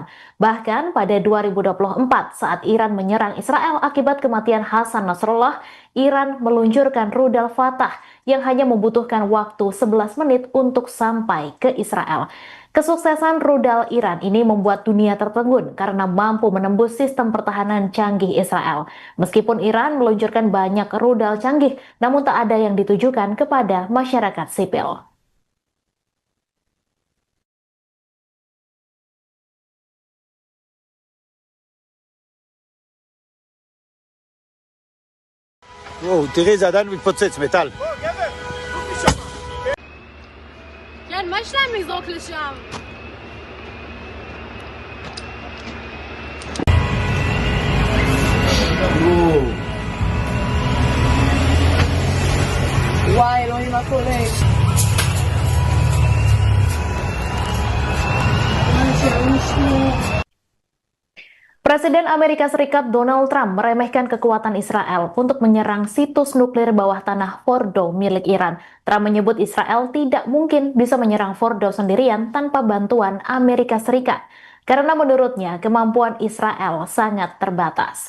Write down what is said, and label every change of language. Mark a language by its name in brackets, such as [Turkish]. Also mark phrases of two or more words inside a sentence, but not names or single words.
[Indonesian] Bahkan pada 2024 saat Iran menyerang Israel akibat kematian Hasan Nasrallah, Iran meluncurkan rudal Fatah yang hanya membutuhkan waktu 11 menit untuk sampai ke Israel. Kesuksesan rudal Iran ini membuat dunia tertegun karena mampu menembus sistem pertahanan canggih Israel. Meskipun Iran meluncurkan banyak rudal canggih, namun tak ada yang ditujukan kepada masyarakat sipil. [Hebrew] תראי, זה עדיין מתפוצץ, מטל. כן, מה יש להם לזרוק לשם? וואי, אלוהים, מה קורה? [Indonesian] Presiden Amerika Serikat Donald Trump meremehkan kekuatan Israel untuk menyerang situs nuklir bawah tanah Fordo milik Iran. Trump menyebut Israel tidak mungkin bisa menyerang Fordo sendirian tanpa bantuan Amerika Serikat, karena menurutnya kemampuan Israel sangat terbatas.